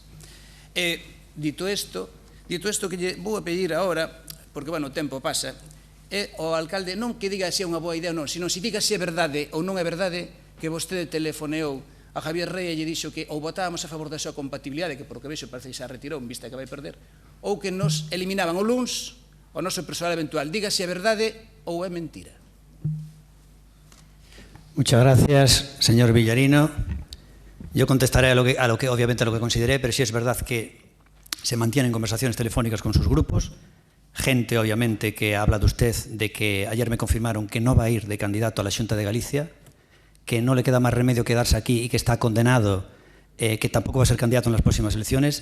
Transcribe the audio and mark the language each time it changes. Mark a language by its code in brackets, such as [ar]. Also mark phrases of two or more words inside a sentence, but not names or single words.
[gl] Dito isto que lle vou a pedir agora, porque, bueno, o tempo pasa, é o alcalde non que diga se é unha boa idea ou non, sino se diga se é verdade ou non é verdade que vostede telefoneou a Javier Rey e lle dixo que ou votábamos a favor da súa compatibilidade, que por que vexo parece que xa retirou, vista que vai perder, ou que nos eliminaban o luns o noso persoal eventual. Diga se é verdade ou é mentira. [es] Muchas gracias, señor Villarino. Yo contestaré obviamente a lo que consideré, pero sí es verdad que se mantienen conversaciones telefónicas con sus grupos. gente, obviamente, que habla de usted de que ayer me confirmaron que no va a ir de candidato a la Xunta de Galicia, que no le queda más remedio quedarse aquí y que está condenado, que tampoco va a ser candidato en las próximas elecciones.